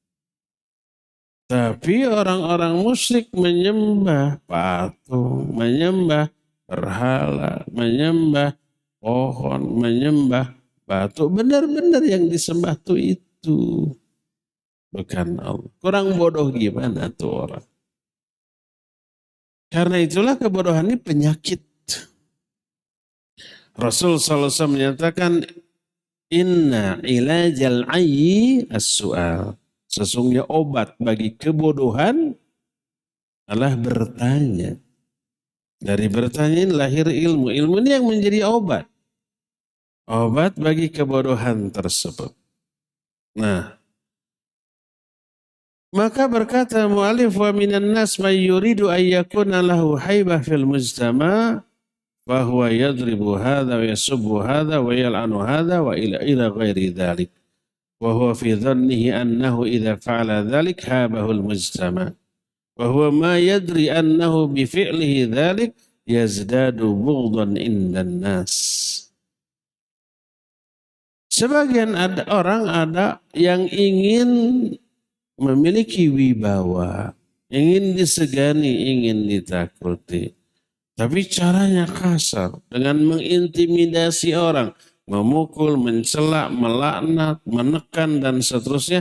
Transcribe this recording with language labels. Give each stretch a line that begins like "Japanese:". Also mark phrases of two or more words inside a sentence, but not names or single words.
Indonesian: Tapi orang-orang musyrik menyembah patung, menyembah berhala, menyembah pohon, menyembah batu. Benar-benar yang disembah itu. Bukan Allah. Kurang bodoh gimana tuh orang. Karena itulah kebodohan ini penyakit. Rasul SAW menyatakan,
Arabic: إن علاج العي السؤال.
Indonesian: Sesungguhnya obat bagi kebodohan adalah bertanya. Dari bertanya ini lahir ilmu. Ilmu ini yang menjadi obat. Obat bagi kebodohan tersebut. Nah, maka berkata mu'alif,
Arabic: ومن الناس من يريد أن يكون له هيبة في المجتمع وهو يضرب هذا ويسب هذا ويلعن هذا وإلى غير ذلك وهو في ظنه أنه إذا فعل ذلك هابه المجتمع وهو ما يدري أنه بفعله ذلك يزداد بغضا عند الناس.
Indonesian: Sebagian orang ada yang ingin memiliki wibawa, ingin disegani, ingin ditakuti. Tapi caranya kasar, dengan mengintimidasi orang, memukul, mencela, melaknat, menekan, dan seterusnya.